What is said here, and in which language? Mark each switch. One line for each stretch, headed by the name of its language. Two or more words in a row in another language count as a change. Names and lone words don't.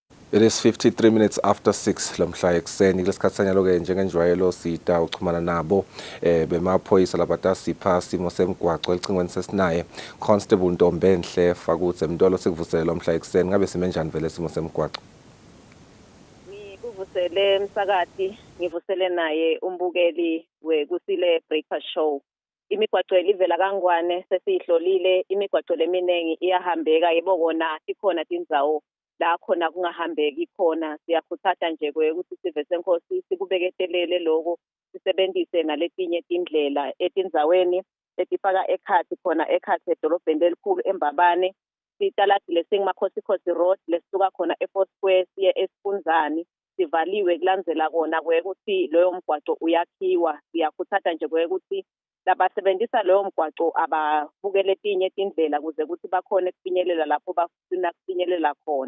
English: It is 53 minutes after 6
Swati: lomhla ekseni kulesikhatsanya loke njengenjwayelo sita uchumana nabo bemaphoyisa labatasipha simo semgwaco elicingweni sesinaye Constable Ntombenhle Fakutse Mntolo sikuvusele lomhla ekseni ngabe simenjani vele simo semgwaco. Ngivusele msakati ngivusele naye umbukeli wekusile
English: breakfast show.
Swati: Imigwaco elivela kangwane sesihlolile imigwaco leminengi iyahambeka yebokona ikhona tindzawo la khona kungahambeki khona siyakhuthaza nje ukuthi sive senkosi sikubeketelele lokho sisebenzise naletinye tindlela etindzaweni etifaka ekhathi khona ekhathi edolobheni elikhulu eMbabane sitaladile lesingimakhosikhosi road lesisuka khona eFort Square siye eSifundzani sivaliwe kulandzela kona ukuthi loyo mgwaco uyakhiwa siyakhuthaza nje ukuthi labasebenzisa loyo mgwaco ababukele etinye tindlela kuze ukuthi bakhone ukufinyelela lapho bafuna kufinyelela khona.